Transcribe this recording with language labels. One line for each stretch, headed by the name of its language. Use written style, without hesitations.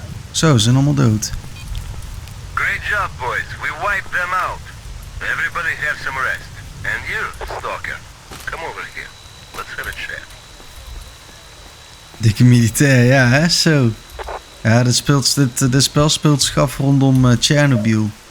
Dutch: Zo, ze zijn allemaal dood.
English: Great job, boys. We wiped them out. Everybody have some rest. And you, Stalker, come over here. Let's have a chat.
Dutch: Dikke militair, ja hè, zo. Ja, dit spel speelt zich af rondom Chernobyl.